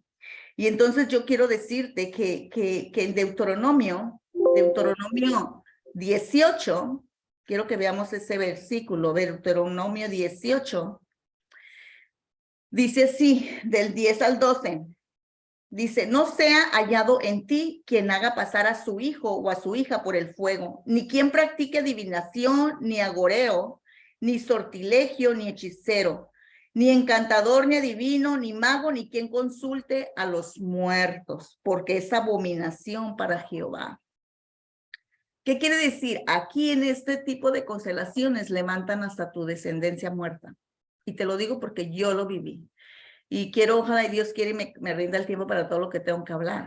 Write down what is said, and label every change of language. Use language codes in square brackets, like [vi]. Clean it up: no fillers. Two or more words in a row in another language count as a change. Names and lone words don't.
[es] Y entonces yo quiero decirte que en Deuteronomio 18, quiero que veamos ese versículo, Deuteronomio 18, dice así, del 10 al 12. Dice, no sea hallado en ti quien haga pasar a su hijo o a su hija por el fuego, ni quien practique adivinación, ni agoreo, ni sortilegio, ni hechicero, ni encantador, ni adivino, ni mago, ni quien consulte a los muertos, porque es abominación para Jehová. ¿Qué quiere decir? Aquí en este tipo de constelaciones levantan hasta tu descendencia muerta. Y te lo digo porque yo lo viví. Y quiero, ojalá y Dios quiere y me rinda el tiempo para todo lo que tengo que hablar.